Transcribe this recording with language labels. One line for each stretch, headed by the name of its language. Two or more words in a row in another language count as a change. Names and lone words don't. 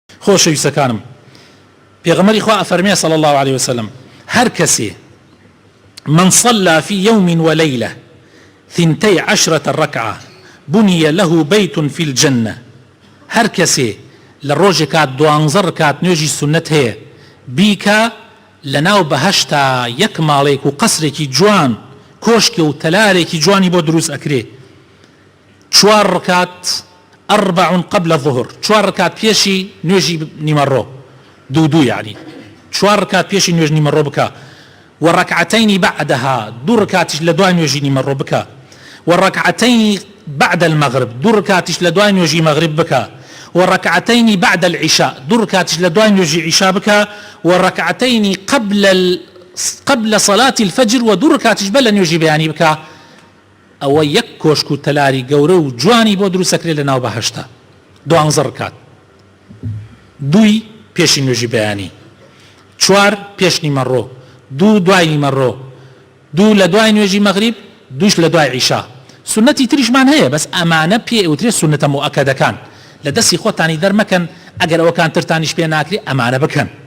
Central Kurdish: خۆشەویستەکانم پێغەمبەری خوا ئەفەرمێ
Arabic: صلى الله عليه وسلم
Central Kurdish: هەر کەسێ
Arabic: من صلى في يوم وليلة 12 ركعة بني له بيت في الجنة
Central Kurdish: هەر کەسێ لە ڕۆژێکات 12 ڕکات نوێژی سنت هەیە بیکە لەناو بەهەشتا یەک ماڵێک و قەسرێکی جوان کۆشکێ و تەلارێکی جوانی بۆ دروست ئەکرێ 4 ڕکات 4 قبل الظهر 4 ڕکات پێشی نوێژی نیمەڕۆ دوو یعنی 4 ڕکات پێشی نوێژ نیمەڕۆ بکە
Arabic: والركعتين بعدها
Central Kurdish: 2 ركعتش لدوای نوێژی نیمەڕۆ بکە
Arabic: والركعتين بعد المغرب
Central Kurdish: 2 ركعتش لدوای نوێژی مەغرب بکە
Arabic: والركعتين بعد العشاء
Central Kurdish: 2 ركعتش لدوای نوێژی عشاء بکە
Arabic: والركعتين قبل صلاة الفجر
Central Kurdish: و2 ركعتش بەلە نوێژی بەیانی بکە ئەوە یەک کۆشک و تەلاری گەورە و جوانی بۆ دروست ئەکرێت لە ناو بەهەشتا 12 ڕکات 2 پێشی نوێژی بەیانی 4 پێش نیمەڕۆ 2 دوای نیمەڕۆ 2 لە دوای نوێژی مەغریب 2 لە دوای عیشا سنەتی تریشمان هەیە بەس ئەمانە پێ ئەوترێت سنەتە مؤەکەدەکان لە دەستی خۆتانی دەرمەکەن ئەگەر ئەوەکان ترتانیش پێ ناکرێ ئەمانە بکەن